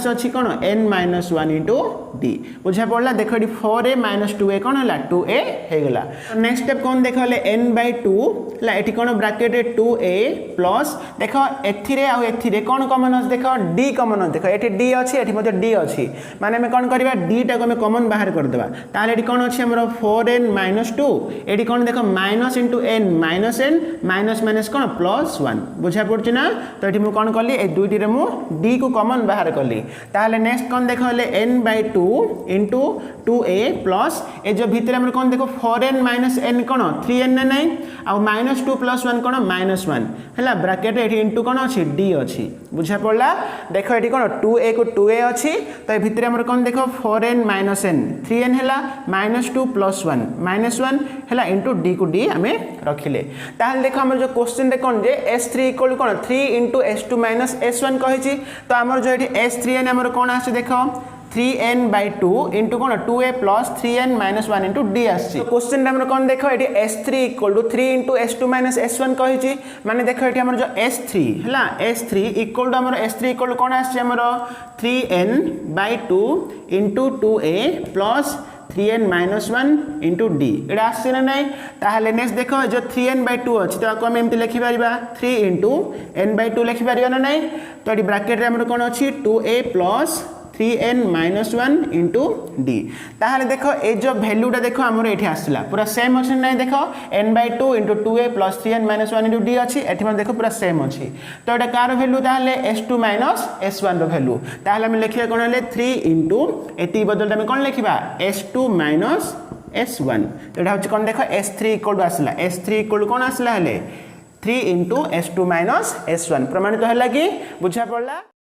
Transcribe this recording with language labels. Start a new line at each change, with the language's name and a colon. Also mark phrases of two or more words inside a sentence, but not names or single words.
Odia: ଅଛି କଣ n - 1 इंटू d ବୁଝା ପଡ଼ିଲା ଦେଖ ଏଇଟି 4a - 2a କଣ ହେଲା 2a ହେଇ ଗଲା
English: next step
Odia: କଣ ଦେଖ ଲେ n/2 ଲା ଏଇଟି କଣ ब्रैकेट ରେ 2a प्लस ଦେଖ ଏଥିରେ ଆ ଏଥିରେ କଣ कॉमन ଅଛି ଦେଖ d कॉमन ଅଛି ଦେଖ ଏଇଟି d ଅଛି ଏଇଟି ମଧ୍ୟେ d ଅଛି ମାନେ ଆମ କଣ କରିବା d ଟା କୁ ଆମ कॉमन ବାହାର କରି ଦେବା ତାହାଲେ ଏଇଟି କଣ ଅଛି ଆମର 4n - 2 ଏଇଟି କଣ ଦେଖ
English: minus into
Odia: n -n
English: minus minus
Odia: କଣ प्लस 1 ବୁଝା ପଡ଼ୁଛି ନା ତ ଏଇଟି ମୁଁ କଣ କଲି ଏ ଦୁଇଟି ରେ ମୁଁ d କୁ कॉमन ବାହାର କଲି ତାହାଲେ नेक्स्ट କଣ ଦେଖ ଲେ n/2 इंटू 2a प्लस ଏ ଯୋ ଭିତର ଆମର କଣ ଦେଖ 4n - n କଣ 3n ନା ନାହିଁ ଆ -2 + 1 କଣ -1 ହେଲା ब्रैकेट ଏଇଟି इंटू କଣ ଅଛି d ଅଛି ବୁଝା ପଡ଼ିଲା ଦେଖ ଏଇଟି କଣ 2a କୁ 2a ଅଛି ତ ଏ ଭିତର ଆମର କଣ ଦେଖ 4n - n 3n ହେଲା -2 + 1 -1 ହେଲା इंटू d କୁ d ଆମେ ରଖିଲେ ତାହାଲେ ଦେଖ ଆମର ଯୋ क्वेश्चन ରେ କଣ ଯେ s3 = କଣ 3 * s2 - s1 କହୁଛି ତ ଆମର ଯୋ ଏଇଟି s3n ଆମର କଣ ଆସେ ଦେଖ 3n/2 इंटू କଣ 2a प्लस 3n - 1 इंटू d ଅଛି क्वेश्चन ରେ ଆମର କଣ ଦେଖ ଏଇଟି s3 = 3 * s2 - s1 କହୁଛି ମାନେ ଦେଖ ଏଇଟି ଆମର ଯୋ s3 ହେଲା s3 = ଆମର s3 = କଣ ଅଛି ଆମର 3n/2 इंटू 2a प्लस 3n - 1 इंटू d ଏଇଟା ଅଛି ନା ନାହିଁ ତାହାଲେ नेक्स्ट ଦେଖ ଯୋ 3n/2 ଅଛି ତ ଆମ ଏମିତି ଲେଖି ପାରିବା 3 * n/2 ଲେଖି ପାରିବା ନା ନାହିଁ ତ ଏଇଟି ब्रैकेट ରେ ଆମର କଣ ଅଛି 2a प्लस 3n - 1 इंटू d ତାହାଲେ ଦେଖ ଏ ଯୋ वैल्यू ଟା ଦେଖ ଆମର ଏଠି ଆସିଲା ପୂରା सेम ଅଛି ନାହିଁ ଦେଖ n/2 इंटू 2a प्लस 3n - 1 इंटू d ଅଛି ଏଠି ଆମ ଦେଖ ପୂରା सेम ଅଛି ତ ଏଇଟା କାର वैल्यू ତାହାଲେ s2 - s1 ର वैल्यू ତାହାଲେ ଆମ ଲେଖିଆ କଣ ହେଲେ 3 इंटू ଏଇଟି ବଦଳ ଆମ କଣ ଲେଖିବା s2 - s1 ଏଇଟା ହେଉଛି କଣ ଦେଖ s3 = ଆସିଲା s3 = କଣ ଆସିଲା ହେଲେ 3 इंटू s2 - s1 ପ୍ରମାଣିତ ହେଲା କି ବୁଝା ପଡ଼ିଲା